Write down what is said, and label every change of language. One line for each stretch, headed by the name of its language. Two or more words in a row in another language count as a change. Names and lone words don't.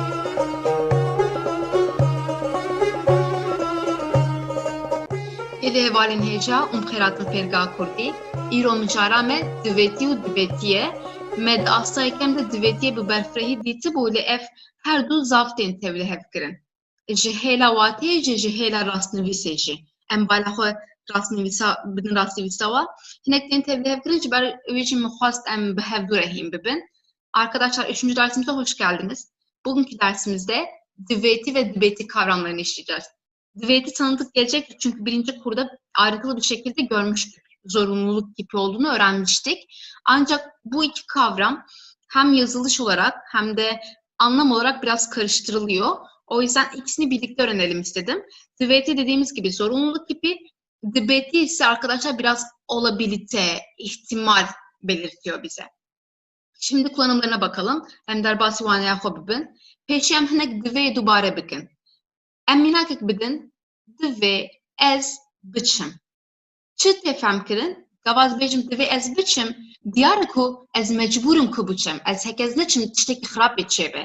Kurdish: Gelî hevalên hevalên hêja û xêratên fêrga Kurdî, îro mijara me divêtî û divêtiye, me di asta yekem de divêtiye bi berfirehî dîtibû lê ev her du zav tên tevlî hevkirin. Ji hêla watiyê jî ji hêla rastnivîsê jî. Em bala xwe bidin rastnivîsa wa. Hinek tên tevlî hevkirin ji ber wê jî min xwast em bi hev du rehîn bibin.
Turkish: Arkadaşlar 3. dersimize hoş geldiniz. Bugünkü dersimizde divêti ve dibêti kavramlarını işleyeceğiz. Divêti tanıdık gelecek çünkü birinci kurda ayrıntılı bir şekilde görmüştük. Zorunluluk kipi olduğunu öğrenmiştik. Ancak bu iki kavram hem yazılış olarak hem de anlam olarak biraz karıştırılıyor. O yüzden ikisini birlikte öğrenelim istedim. Divêti dediğimiz gibi zorunluluk kipi, dibêti ise arkadaşlar biraz olabilite, ihtimal belirtiyor bize. Şimdi kullanımlarına bakalım.
Kurdish: Em derbasî waneya xwe bibin. Pêşî em hinek divê dubare bikin. Em mînakek bidin, divê ez biçim. Çi tê fehm kirin? Gavaz bêjim divê ez biçim, diyar e ku ez mecbûrim ku biçim. Ez hekez niçim tiştekî xirabê çêbe.